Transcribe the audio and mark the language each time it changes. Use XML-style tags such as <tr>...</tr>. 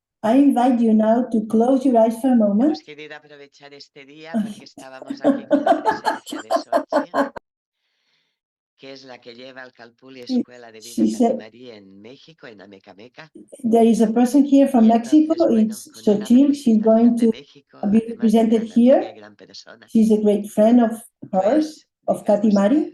<en>I invite you now to close your eyes for a moment.</en> <es>Hemos querido aprovechar este día porque estábamos aquí con la presencia de Xochitl, que es la que lleva al Calpulli Escuela de Vida Cati María en México, en Amecameca.</es> <en>There is a person here from Mexico. It's Xochitl. She's going to be represented here. She's a great friend of hers, of Cati Mari.</en>